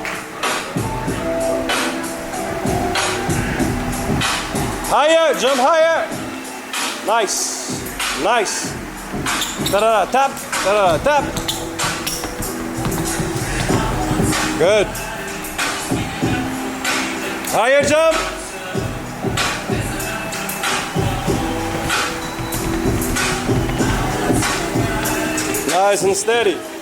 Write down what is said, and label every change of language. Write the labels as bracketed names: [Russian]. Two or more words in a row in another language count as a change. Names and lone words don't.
[English] Higher, jump higher. Nice, nice. Ta-da, tap, ta-da, tap. Good. Higher jump. Nice and steady.